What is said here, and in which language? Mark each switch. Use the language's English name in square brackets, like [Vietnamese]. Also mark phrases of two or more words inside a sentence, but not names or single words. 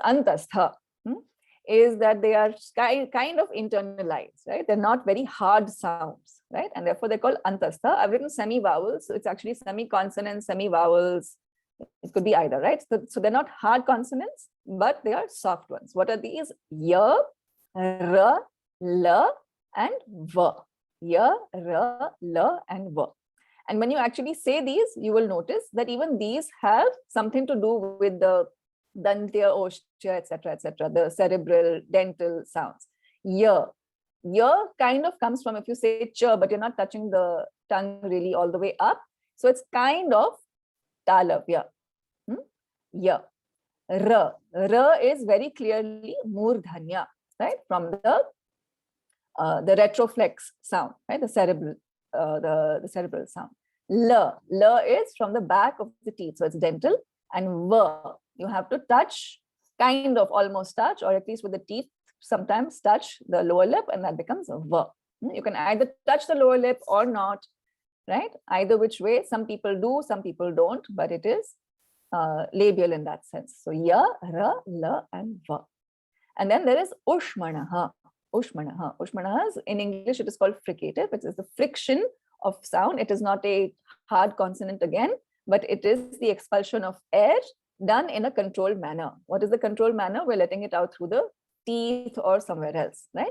[English] Antastha is that they are kind of internalized, right? They're not very hard sounds, right? And therefore they're called antastha. I've written semi-vowels, so it's actually semi-consonants, semi-vowels. It could be either, right? So they're not hard consonants, but they are soft ones. What are these? Ya, ra, la, and va. Ya, ra, la, and va. And when you actually say these, you will notice that even these have something to do with the dantya, oshya, etc., the cerebral, dental sounds. Ya. Ya kind of comes from, if you say cha, but you're not touching the tongue really all the way up. So it's kind of talavya. Ya. Ra. Ra is very clearly murdhanya, right? From the retroflex sound, right? The cerebral, the cerebral sound. La. La is from the back of the teeth, so it's dental. And va, you have to touch, kind of almost touch, or at least with the teeth, sometimes touch the lower lip, and that becomes a va. You can either touch the lower lip or not, right? Either which way. Some people do, some people don't, but it is labial in that sense. So ya, ra, la, and va. And then there is ushmanaha. Ushmanaha. Ushmanaha is, in English, it is called fricative. It is the friction of sound. It is not a hard consonant again, but it is the expulsion of air done in a controlled manner. What is the controlled manner? We're letting it out through the teeth or somewhere else, right?